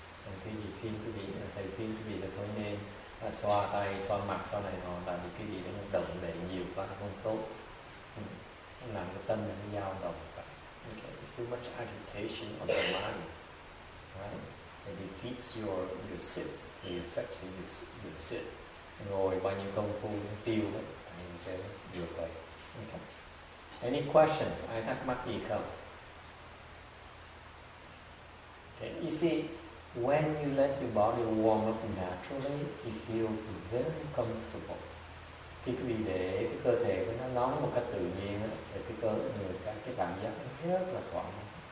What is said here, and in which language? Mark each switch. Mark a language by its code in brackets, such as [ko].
[vi] And thầy khuyên quý vị là không nên xoa tay, xoa mặt, xoa này nọ, tại vì cái gì nó động đậy nhiều quá không tốt. Nó làm cái tâm nó dao động. [en] Okay, there's too much agitation of the mind, right? It defeats your sit, it affects your sit. [vi] Ngồi bao nhiêu công phu nó tiêu hết, thành cái được vậy. [en] Okay. Any questions? [vi] Ai thắc mắc gì không? [en] Okay, you see, when you let your body warm up naturally, it feels very comfortable. [vi] Khi quý vị để cái cơ thể nó nóng một cách tự nhiên, thì cái cảm giác nó rất là thoải mái.